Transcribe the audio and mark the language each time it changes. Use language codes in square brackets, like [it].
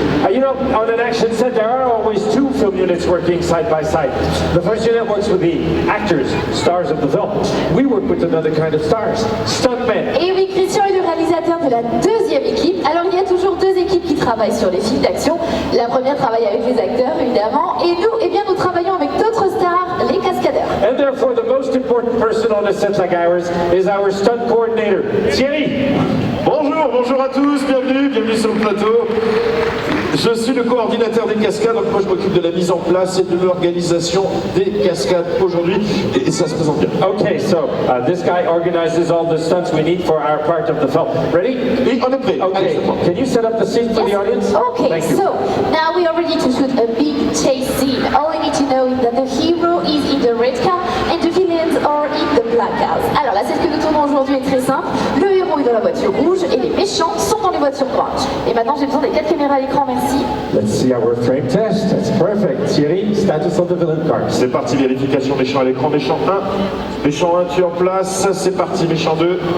[en] You know, on an action set, there are always two film units working side by side. The first unit works with the actors, stars of the film. We work with another kind of stars, stuntmen. [fr] Et oui, Christian est le réalisateur de la deuxième équipe. Alors il y a toujours deux équipes qui travaillent sur les films d'action. La première travaille avec les acteurs, évidemment, et nous, eh bien, nous travaillons avec d'autres stars, les cascadeurs. [en] And therefore, the most important person on a set like ours is our stunt coordinator, Thierry. [fr] Bonjour à tous, bienvenue sur le plateau. Je suis le coordinateur des cascades, donc moi je m'occupe de la mise en place et de l'organisation des cascades aujourd'hui, et ça se présente bien. [en] Okay, so this guy organizes all the stunts we need for our part of the film. Ready? [fr] Et on est prêt. [en] Okay, can you set up the scene for the audience? Okay, Thank you. so now we are ready to shoot a big chase scene. All you need to know is that the hero is in the red car and the villains are in the black cars. [fr] Alors la scène que nous tournons aujourd'hui est très simple. Le héros est dans la voiture rouge et les méchants sont dans les voitures noires. Et maintenant j'ai besoin des 4 caméras à l'écran, merci. [en] Let's see our frame test. That's perfect. Thierry, status of the villain car. [fr] C'est parti, vérification méchant à l'écran, méchant 1. Méchant 1, tu es en place, c'est parti, méchant 2.